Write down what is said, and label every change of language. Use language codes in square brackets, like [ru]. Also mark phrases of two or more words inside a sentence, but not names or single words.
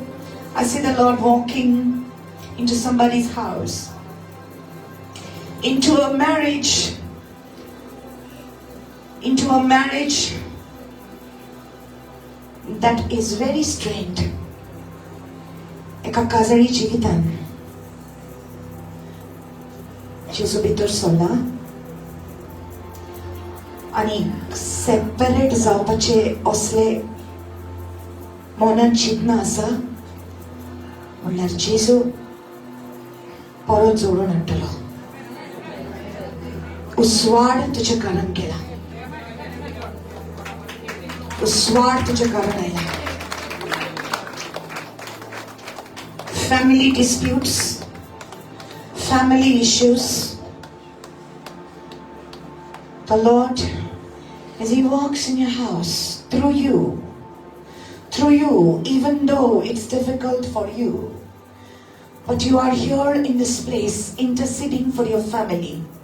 [en] I see the Lord walking into somebody's house, into a marriage that is very strained. [kok] Eka kazari jivitan. Jesu bitur solla. Ani separate zaopache osle monan chitna asa. Mullar Jesu परत जोडून हाडटलो. उसवाड तुझे कारण केला. उसवाड तुझे कारण आयला. [en] Family disputes, family issues. The Lord, as He walks in your house, through you, even though it's difficult for you, but you are here in this place interceding for your family.